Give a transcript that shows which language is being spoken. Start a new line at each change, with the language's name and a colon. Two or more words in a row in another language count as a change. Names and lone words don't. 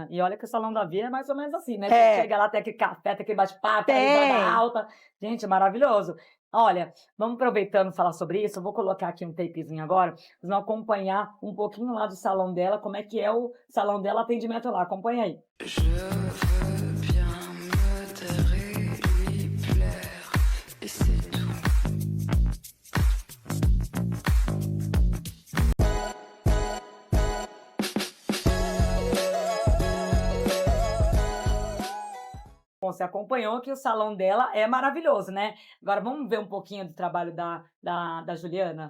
Portuguese: E olha que o Salão da Via é mais ou menos assim, né? É. Você chega lá, tem aquele café, tem aquele bate-papo, Tem. risada alta. Gente, é maravilhoso. Olha, vamos aproveitando falar sobre isso. Eu vou colocar aqui um tapezinho agora. Vocês vão acompanhar um pouquinho lá do salão dela, como é que é o salão dela, atendimento lá. Acompanha aí.
French: Je veux bien me taire et lui plaire, et c'est tout.
Portuguese: Bom, você acompanhou que o salão dela é maravilhoso, né? Agora vamos ver um pouquinho do trabalho da Juliana?